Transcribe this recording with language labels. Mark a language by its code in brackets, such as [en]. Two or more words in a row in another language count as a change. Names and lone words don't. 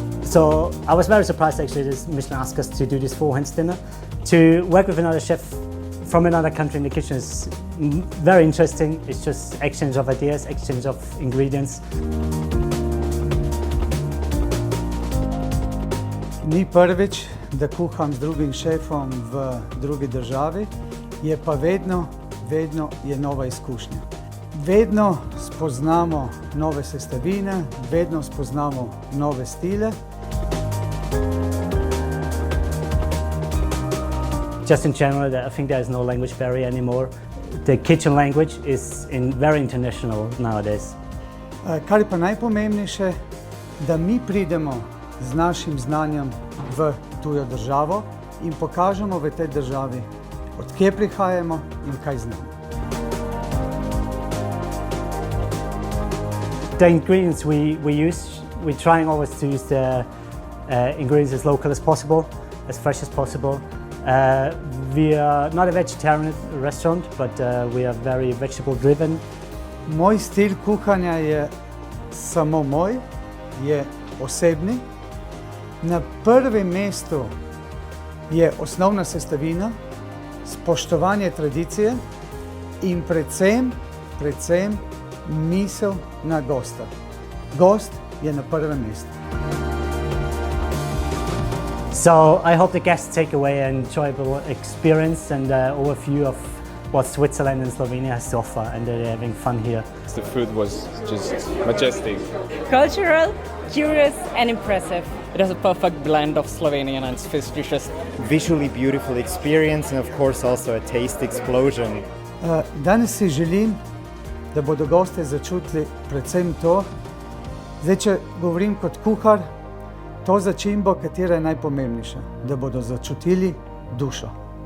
[en] So I was very surprised actually that Michelin asked us to do this four-hands dinner. To work with another chef from another country in the kitchen is very interesting. It's just exchange of ideas, exchange of ingredients. [sl] Ni prvič, da kuham z drugim šefom v drugi državi, je pa vedno je nova izkušnja. Vedno spoznamo nove sestavine, vedno spoznamo nove stile. [en] Just in general, I think there is no language barrier anymore. The kitchen language is very international nowadays. [sl] Kar je pa najpomembnejše, da mi pridemo z našim znanjem v tujo državo in pokažemo v tej državi, od kje prihajamo in kaj znamo. [en] The ingredients we use, we're trying always to use the ingredients as local as possible, as fresh as possible. We are not a vegetarian restaurant, but we are very vegetable driven. [sl] Moj stil kuhanja je samo moj, je osebni. Na prvem mestu je osnovna sestavina, spoštovanje tradicije in predvsem misel na gosta. Gost je na prvem mestu. [en] So I hope the guests take away an enjoyable experience and overview of what Switzerland and Slovenia has to offer, and they're having fun here. The food was just majestic. Cultural, curious and impressive. It has a perfect blend of Slovenian and Swiss dishes. Visually beautiful experience and of course also a taste explosion. [sl] Danes si želim, da bodo goste začutili predvsem to. Zdaj, če govorim kot kuhar, to začimbo, katera je najpomembnejša, da bodo začutili dušo.